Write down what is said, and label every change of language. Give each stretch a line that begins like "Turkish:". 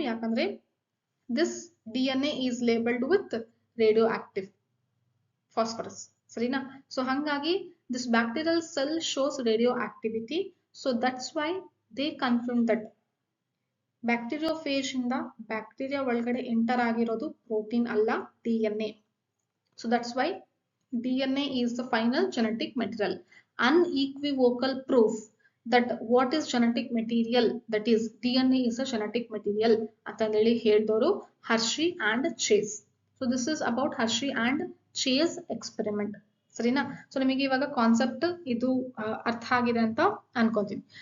English: ಯಾಕಂದ್ರೆ this DNA is labelled with radioactive phosphorus. ಸರಿನಾ? So ಹಂಗಾಗಿ this bacterial cell shows radioactivity. So that's why they confirm that
Kannada: ಬ್ಯಾಕ್ಟೀರಿಯೋಫೇಜ್ ಇಂದ bacteria ಒಳಗಡೆ enter ಆಗಿರೋದು protein ಅಲ್ಲ, DNA.
English: So that's why DNA is the final genetic material. Unequivocal proof that what is genetic material, that is DNA is a genetic material
Kannada: ಅಂತಂದೇಳಿ ಹೇಳಿದವರು
English: Hershey and Chase. So this is about Hershey and Chase experiment.
Kannada: ಸರಿನಾ? So ನಿಮಗೆ ಇವಾಗ concept ಇದು ಅರ್ಥ ಆಗಿದೆ ಅಂತ ಅನ್ಕೋತೀನಿ.